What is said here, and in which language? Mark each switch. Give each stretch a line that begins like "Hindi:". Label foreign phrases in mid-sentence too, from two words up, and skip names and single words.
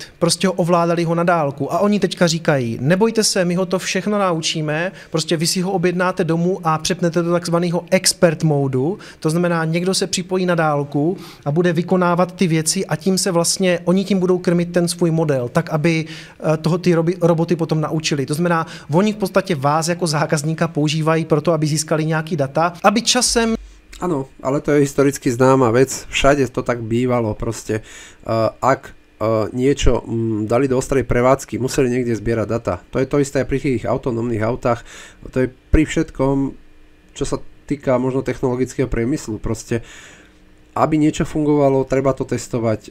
Czech: Prostě ovládali ho na dálku. A oni teďka říkají, nebojte se, my ho to všechno naučíme, prostě vy si ho objednáte domů a přepnete do takzvaného expert modu, to znamená, někdo se připojí na dálku a bude vykonávat ty věci a tím se vlastně, oni tím budou krmit ten svůj model, tak aby toho ty roboty potom naučili. To znamená, oni v podstatě vás jako zákazníka používají pro to, aby získali nějaký data, aby časem...
Slovak: Áno, ale to je historicky známa vec, všade to tak bývalo proste. Ak niečo dali do ostrej prevádzky, museli niekde zbierať data. To je to isté pri tých autonómnych autách, to je pri všetkom, čo sa týka možno technologického priemyslu, proste aby niečo fungovalo, treba to testovať.